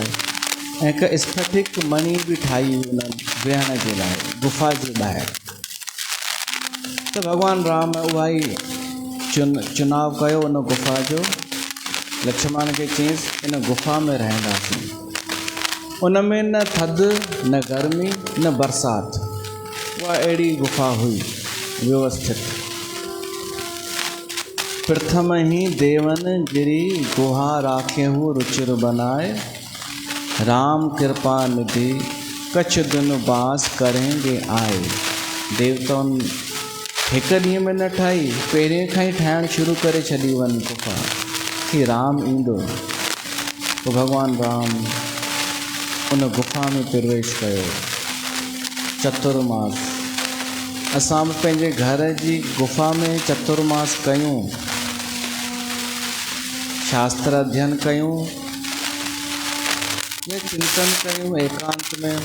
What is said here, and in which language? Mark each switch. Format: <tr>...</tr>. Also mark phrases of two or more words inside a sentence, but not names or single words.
<sd>ऐं हिकु स्फटिक मणि बि ठाही उन्हनि वेहण जे लाइ गुफ़ा जे ॿाहिरि। त भॻवानु राम उहा ई चुनाव कयो उन गुफ़ा जो। लक्ष्मण खे चयईंसि इन गुफ़ा में रहंदासीं। उन में न थधि न गर्मी न बरसाति, उहा अहिड़ी गुफ़ा हुई व्यवस्थित।</sd> <awa>प्रथम ही देवन गिरी गुहा राखेहु रुचिर बनाए, राम कृपा निधि कछ दिन बास करेंगे आए।</awa> <sd>देवताउनि हिकु ॾींहं में न ठाही, पहिरें खां ई ठाहिणु शुरू करे छॾी वञ गुफ़ा कि राम ईंदो। पोइ भॻवानु राम उन गुफ़ा में प्रवेश कयो। चतुर्मास असां बि पंहिंजे घर जी गुफ़ा में चतुर्मास कयूं, शास्त्र अध्ययन कयूं या चिंतन कयूं एकांत में।</sd>